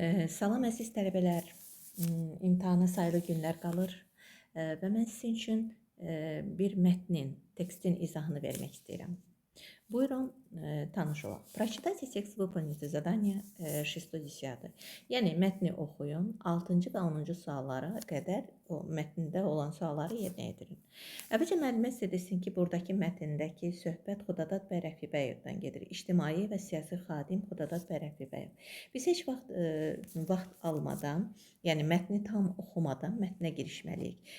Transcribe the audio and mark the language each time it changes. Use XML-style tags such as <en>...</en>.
<az>Salam əziz tələbələr, imtahana sayılı günlər qalır və mən sizin üçün bir mətnin, tekstin izahını vermək istəyirəm. Buyurun, tanış olaq.</az> <ru>Прочитайте текст, выполните задание 6-10.</ru> <az>Yəni, mətni oxuyun, 6-cı və 10-cu suallara qədər o mətndə olan sualları yerinə yetirin. Əvvəlcə müəllimə sizə desin ki, buradakı mətndəki söhbət Xudadad bəy Rəfibəyevdən gedir. İctimai və siyasi xadim Xudadad bəy Rəfibəyev. Biz heç vaxt almadan, yəni mətni tam oxumadan mətnə girişməliyik.</az>